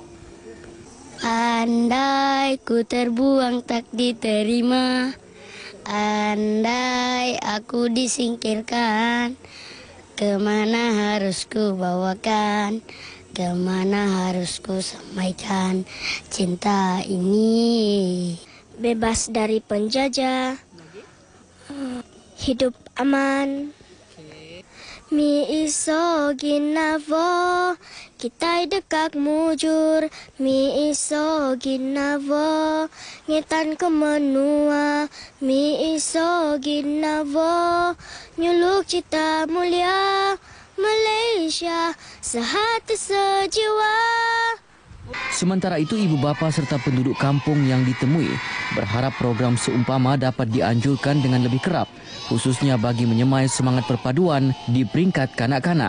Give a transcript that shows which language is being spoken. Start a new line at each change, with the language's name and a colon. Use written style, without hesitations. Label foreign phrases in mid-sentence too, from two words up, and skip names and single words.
Malay: Andai ku terbuang tak diterima, andai aku disingkirkan, kemana harus ku bawakan, kemana harus ku sampaikan cinta ini. Bebas dari penjajah, hidup aman.
Central Dusun: Mi iso ginavo,
Iban: kita dekak mujur.
Central Dusun: Mi iso ginavo,
Iban: ngetan ke menua.
Central Dusun: Mi iso ginavo,
Iban: nyuluk cita mulia.
Malay: Malaysia, sehati sejiwa. Sementara itu, ibu bapa serta penduduk kampung yang ditemui berharap program seumpama dapat dianjurkan dengan lebih kerap, khususnya bagi menyemai semangat perpaduan di peringkat kanak-kanak.